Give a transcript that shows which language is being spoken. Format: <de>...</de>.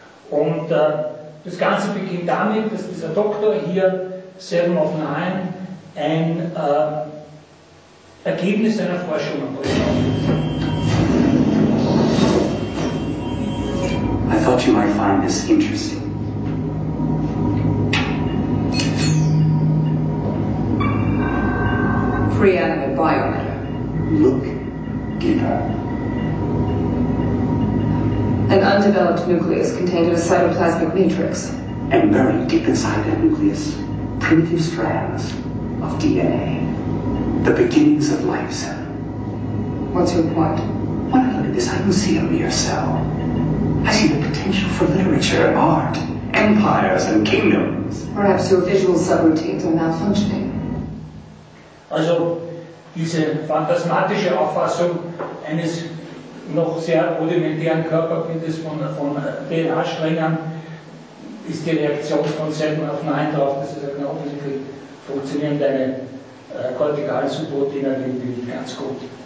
<de>Und das Ganze beginnt damit, dass dieser Doktor hier, Seven of Nine, ein Ergebnis seiner Forschung bekommt.</de> <en>I thought you might find this interesting. Pre-animate biomatter. Look deeper. An undeveloped nucleus contained in a cytoplasmic matrix. And buried deep inside that nucleus, primitive strands of DNA. The beginnings of life, sir. What's your point? When I look at this, I don't see a mere cell. I see the potential for literature, art, empires, and kingdoms. Perhaps your visual subroutines are malfunctioning.</en> <de>Also, diese phantasmatische Auffassung eines noch sehr rudimentären Körperbildes von DNA-Strängen ist die Reaktion von Seven of Nine darauf, dass es eine offensichtlich funktionierende kortikale Subroutine nicht ganz gut.</de>